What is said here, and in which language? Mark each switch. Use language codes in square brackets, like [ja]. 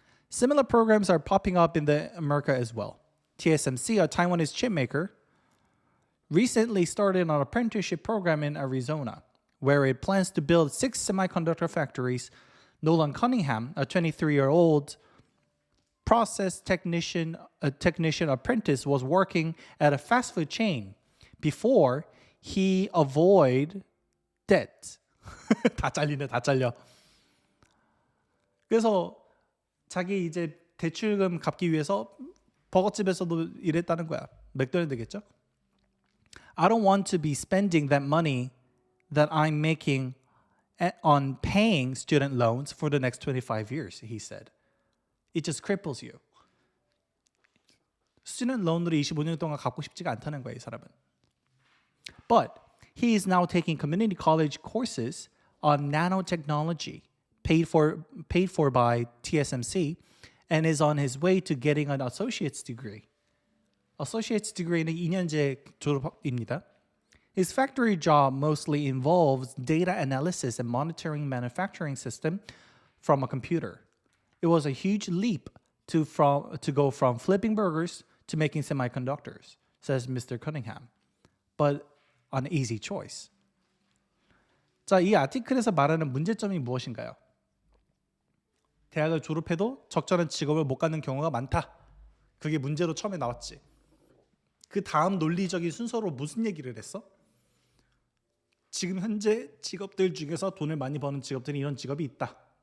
[en] Similar programs are popping up in America as well. TSMC, a Taiwanese chip maker, recently started an apprenticeship program in Arizona, where it plans to build 6 semiconductor factories. Nolan Cunningham, a 23-year-old process technician apprentice, was working at a fast food chain before he avoid debt. [ko] 다 잘려. 그래서 자기 이제 대출금 갚기 위해서 버거집에서도 일했다는 거야. 맥도날드겠죠? [en] I don't want to be spending that money that I'm making on paying student loans for the next 25 years, he said. It just cripples you. student loan [ko] 으로 25년 동안 갚고 싶지가 않다는 거예요, 이 사람은. [en] But he is now taking community college courses on nanotechnology, paid for by TSMC, and is on his way to getting an associate's degree. Associate's degree [ko] 는 2년제 졸업입니다. [en] His factory job mostly involves data analysis and monitoring manufacturing system from a computer. It was a huge leap to go from flipping burgers to making semiconductors, says Mr. Cunningham, but an easy choice. [ko] 자, 이 아티클에서 말하는 문제점이 무엇인가요? 대학을 졸업해도 적절한 직업을 못 갖는 경우가 많다. 그게 문제로 처음에 나왔지. 그 다음 논리적인 순서로 무슨 얘기를 했어? 지금 현재 직업들 중에서 돈을 많이 버는 직업들이 이런 직업이 있다.